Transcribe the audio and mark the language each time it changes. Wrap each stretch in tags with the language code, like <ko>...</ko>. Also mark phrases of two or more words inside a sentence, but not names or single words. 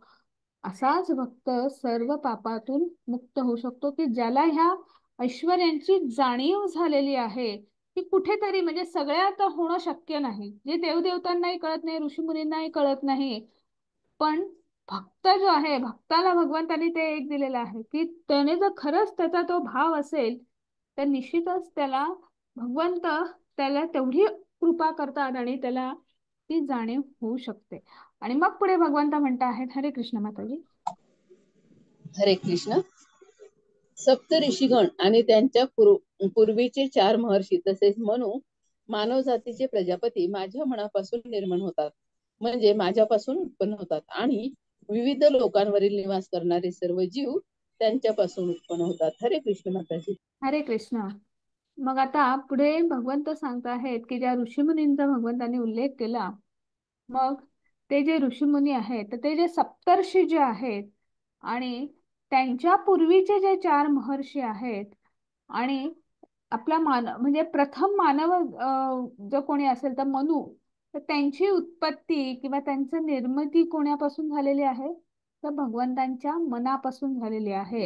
<mr>असाच भक्त सर्व पापातून मुक्त होऊ शकतो की ज्याला ह्या ऐश्वर्यांची जाणीव झालेली आहे की कुठेतरी, म्हणजे सगळ्यात होणं शक्य नाही, जे देवदेवतांनाही कळत नाही, ऋषीमुनींनाही कळत नाही, पण भक्त जो आहे, भक्ताला भगवंतानी ते एक दिलेलं आहे की त्याने जर खरंच त्याचा तो भाव असेल तर निश्चितच त्याला भगवंत त्याला तेवढी कृपा करतात आणि त्याला ती जाणीव होऊ शकते. आणि मग पुढे भगवंत म्हणता आहेत, हरे कृष्ण माताजी. हरे कृष्ण. सप्त ऋषीगण आणि त्यांच्या पूर्वीचे 4 महर्षी तसेच मानव जातीचे प्रजापती माझ्या मनापासून निर्माण होतात, म्हणजे माझ्यापासून उत्पन्न होतात, आणि विविध लोकांवरील निवास करणारे सर्व जीव त्यांच्यापासून उत्पन्न होतात. हरे कृष्ण माताजी. हरे कृष्ण. मग आता पुढे भगवंत सांगत आहेत की ज्या ऋषीमुनींचा भगवंतांनी उल्लेख केला, मग ते जे ऋषीमुनी आहेत तर ते जे सप्तर्षी जे आहेत आणि त्यांच्या पूर्वीचे जे 4 महर्षी आहेत आणि आपला म्हणजे प्रथम मानव जो कोणी असेल तर मनु, तर त्यांची उत्पत्ती किंवा त्यांचं निर्मिती कोणापासून झालेली आहे तर भगवंतांच्या मनापासून झालेली आहे.</mr>